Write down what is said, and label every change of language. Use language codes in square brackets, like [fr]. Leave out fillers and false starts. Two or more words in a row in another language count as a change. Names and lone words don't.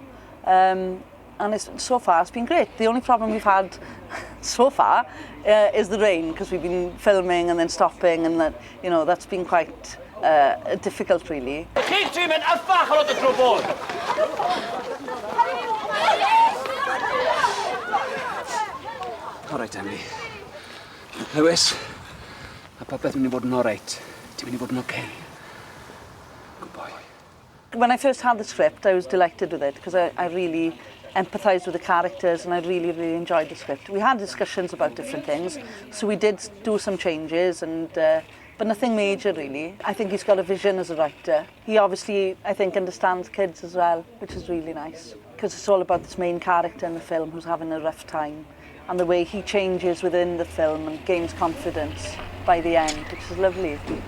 [en] And so far it's been great. The only problem we've had so far is the rain, because we've been filming and then stopping, and that, you know, that's been quite difficult really. All right, Emily. [cy] Lewis, a popeth mynd I fod yn [en] all right. [cy] Ti'n mynd I fod yn okay. [en] Good boy. When I first had the script, I was delighted with it, because I really empathised with the characters, and I really enjoyed the script. We had discussions about different things, so we did do some changes, and but nothing major really. I think he's got a vision as a writer. He obviously, I think, understands kids as well, which is really nice, because it's all about this main character in the film who's having a rough time, and the way he changes within the film and gains confidence by the end, which is lovely.